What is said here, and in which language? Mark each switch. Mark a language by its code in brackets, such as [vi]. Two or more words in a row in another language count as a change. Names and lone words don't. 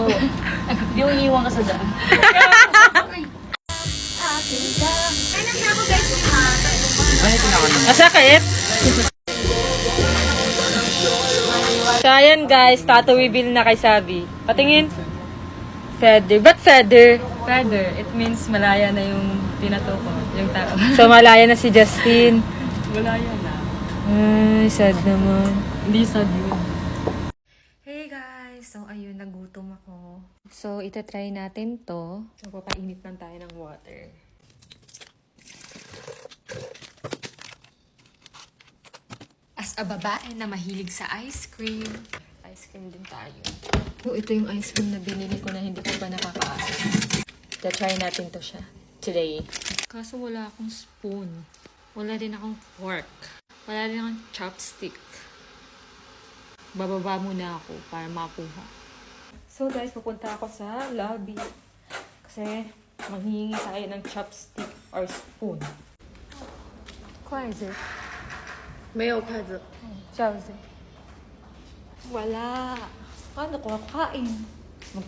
[tl] Di mo iiwan ka sa daan. Masakit? So, ayan guys, tattoo reveal na kay Sabi. Patingin. Feather. Ba't feather? Feather, [en] it means [tl] malaya na yung tinato ko, yung tao. So, malaya na si Justin. Malaya na. Ay, sad naman. Hindi sad yun. Hey guys! So, ayun, nagutom ako. So, itatry natin to. So, papainit lang tayo ng water. [en] As a [tl] babae na mahilig sa [en] ice cream, ice cream [tl] din tayo. So, ito yung [en] ice cream [tl] na binili ko na hindi ko pa nakakaasa. Try natin to siya today. Kaso wala akong spoon. Wala din akong fork. Wala din akong chopstick. Bababa muna ako para makuha. So guys, pupunta ako sa lobby. Kasi maghihingi tayo ng chopstick or spoon. [zh] 筷子. 没有筷子. [tl] Chopstick. Wala. Paano ko kakain? Magkakamay.